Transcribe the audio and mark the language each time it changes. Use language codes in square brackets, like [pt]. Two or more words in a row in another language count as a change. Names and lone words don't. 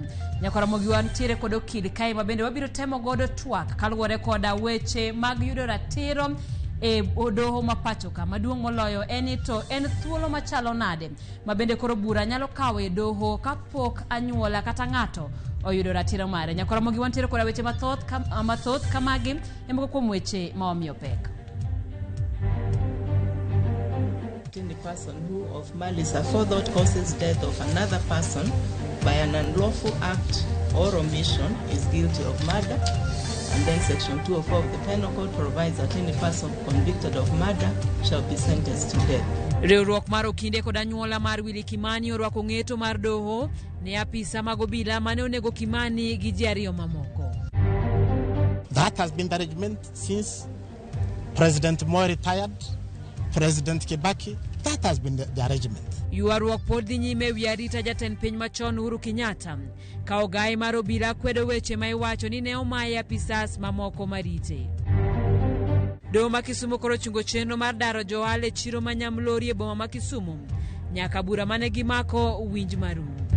[luo] Nyako Ramogi wantiere kod okil kae mabende wabiro temo godo twak kaluwore koda weche mag yudo ratiro e doho mapacho ka maduong' moloyo en thuolo machalo nade mabende koro bura nyalo kawo e doho kapok anyuola kata ng'ato oyudo ratiro mare. Nyako Ramogi wantiere koda weche mathoth kamagi emoko kuom weche maomiyo pek. [en] The person who of malice aforethought causes death of another person by an unlawful act or omission is guilty of murder. And then Section 204 of the Penal Code provides that any person convicted of murder shall be sentenced to death. [luo] Riwruok mar okinde kod anyuola mar Willy Kimani orwako ng'eto mar doho ne apisa mag obila mane onego Kimani gi ji ariyo mamoko. [en] That has been the arrangement since President Moi retired, President Kibaki. That has been the arrangement. [luo] Yuarruok pod dhi nyime wi arita jatend piny machon Uhuru Kenyatta ka ogai mar obila kwedo weche ma iwacho ni ne omaye apisas mamoko marite. Doho ma Kisumu koro chungo chenro mar daro johala e chiro ma Nyamlori e boma ma Kisumu nyaka bura mane gimako winj marum.